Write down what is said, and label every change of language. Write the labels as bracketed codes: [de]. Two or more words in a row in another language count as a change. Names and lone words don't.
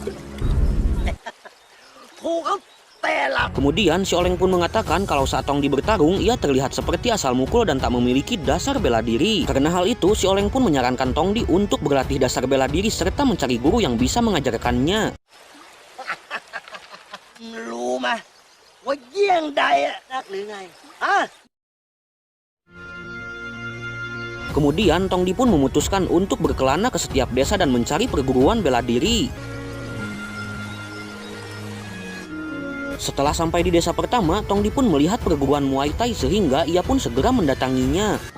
[id] Kemudian si oleng pun mengatakan kalau saat Tongdi bertarung, ia terlihat seperti asal mukul dan tak memiliki dasar bela diri. Karena hal itu, si oleng pun menyarankan Tongdi untuk berlatih dasar bela diri serta mencari guru yang bisa mengajarkannya. [th] รู้ไหมว่าเยี่ยงใดอะนักหรือไงฮะ [id] Kemudian Tong Di pun memutuskan untuk berkelana ke setiap desa dan mencari perguruan bela diri. Setelah sampai di desa pertama, Tong Di pun melihat perguruan Muay Thai sehingga ia pun segera mendatanginya.